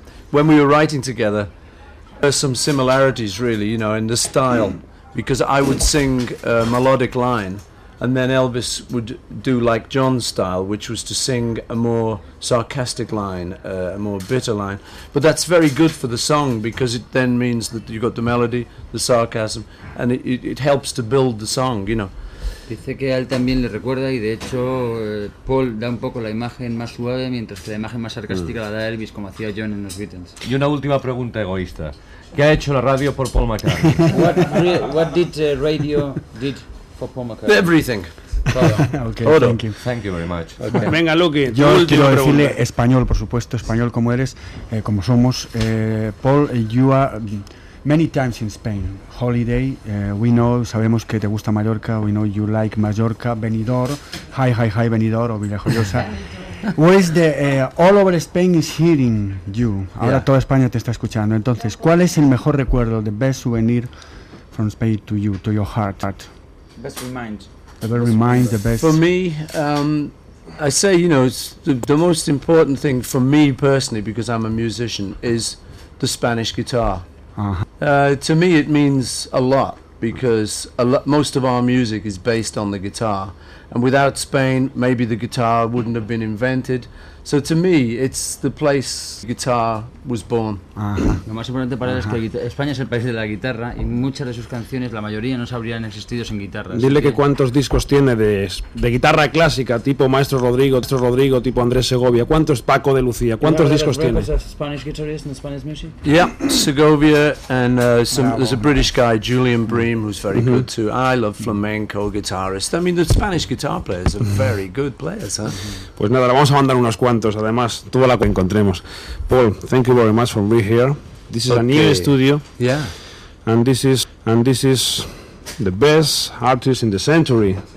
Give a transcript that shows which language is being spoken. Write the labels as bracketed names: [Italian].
[English] When we were writing together, there's some similarities, really, you know, in the style, because I would sing a melodic line, and then Elvis would do like John's style, which was to sing a more sarcastic line, a more bitter line. But that's very good for the song, because it then means that you've got the melody, the sarcasm, and it helps to build the song, you know. [Spanish] Dice que él también le recuerda, y de hecho Paul da un poco la imagen más suave, mientras que la imagen más sarcástica la da Elvis, como hacía John en los Beatles. Y una última pregunta egoísta. ¿Qué ha hecho la radio por Paul McCartney? [English] What did the radio did for Paul McCartney? Everything. [Spanish] Todo. Okay, todo. [English] Thank you. Thank you very much. [Spanish] Okay. Venga, Luke. Yo quiero pregunta. Decirle español, por supuesto, español como eres, como somos. [English] Paul, you are... Many times in Spain, holiday, we know, [Spanish] sabemos que te gusta Mallorca, [English] we know you like Mallorca, Benidorm, hi, Benidorm, o Villajoyosa. Where is the, all over Spain is hearing you, ahora yeah. [Spanish] Toda España te está escuchando. Entonces, ¿cuál es el mejor recuerdo, [English] the best souvenir from Spain to you, to your heart? Best remind. The best remind, the best. For me, I say, you know, it's the most important thing for me personally, because I'm a musician, is the Spanish guitar. To me it means a lot, because most of our music is based on the guitar, and without Spain maybe the guitar wouldn't have been invented. So to me it's the place the guitar was born. [Spanish] Lo más importante para él es que España es el país de la guitarra, y muchas de sus canciones, la mayoría, no se habrían existido sin guitarras. Dile que cuántos discos tiene de guitarra clásica, tipo Maestro Rodrigo, tipo Andrés Segovia, cuántos Paco de Lucía, cuántos discos tiene. [English] Spanish guitarist and Spanish music. Yeah, Segovia and there's a British guy, Julian Bream, who's very good too. I love flamenco guitarist. I mean, the Spanish guitar players are very good players, huh? [Spanish] Pues nada, vamos a mandar unos cuantos, además, toda la que encontremos. [English] Paul, thank you very much for being here. This is a new studio. Yeah. And this is the best artist in the century.